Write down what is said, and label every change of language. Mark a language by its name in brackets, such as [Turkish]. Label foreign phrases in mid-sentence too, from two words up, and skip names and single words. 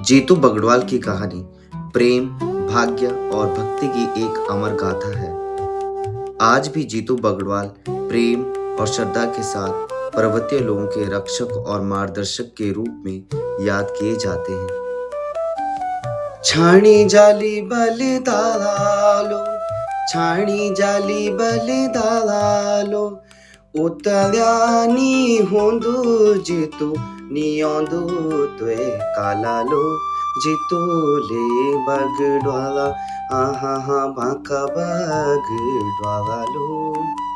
[Hindi] जीतू बगड़वाल की कहानी प्रेम, भाग्य और भक्ति की एक अमर गाथा है। आज भी जीतू बगड़वाल प्रेम और श्रद्धा के साथ पर्वतीय लोगों के रक्षक और मार्गदर्शक के रूप में याद किए जाते हैं। [Garhwali] छाणी जाली बलिदालो, छाणी जाली बलिदालो, उतल्यानी होंदू जीतू नियोंदू त्वे कालालो। जीतू ले बगडवाला, आहा हा बांका बगडवाला लो.